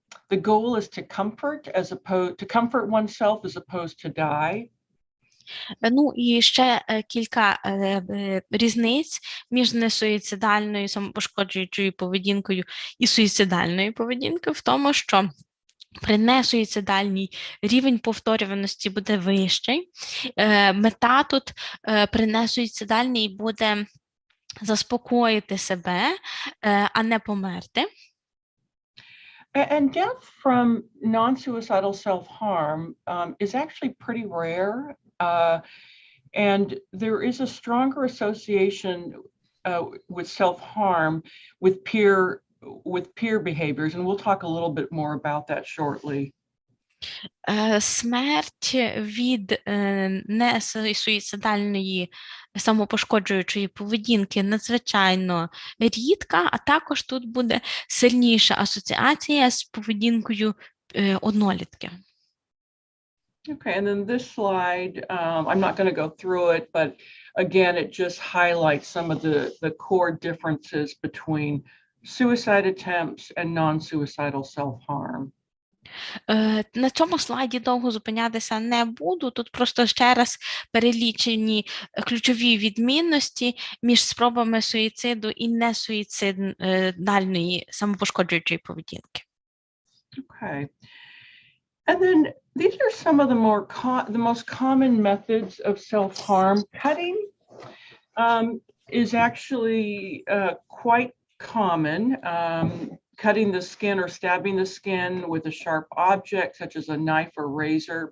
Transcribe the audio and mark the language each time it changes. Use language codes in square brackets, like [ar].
[en] The goal is to comfort oneself as opposed to die. [uk] Ну і ще кілька різниць між несуїцидальною самопошкоджуючою поведінкою і суїцидальною поведінкою в тому, що при несуїцидальній рівень повторюваності буде вищий. Мета тут при несуїцидальній буде заспокоїти себе, а не померти. [en] And death from non-suicidal self-harm is actually pretty rare. And there is a stronger association with self-harm with peer behaviors, and we'll talk a little bit more about that shortly. [uk] Смерть від несуїцидальної самопошкоджуючої поведінки надзвичайно рідка, а також тут буде сильніша асоціація з поведінкою однолітків. [en] Okay, and then this slide, I'm not going to go through it, but again, it just highlights some of the core differences between suicide attempts, and non-suicidal self-harm. [uk] На цьому слайді довго зупинятися не буду. Тут просто ще раз перелічені ключові відмінності між спробами суїциду і несуїцидальної самопошкоджуючої поведінки. [en] Okay. And then these are some of the most common methods of self-harm. Cutting is actually quite common. Cutting the skin or stabbing the skin with a sharp object, such as a knife or razor.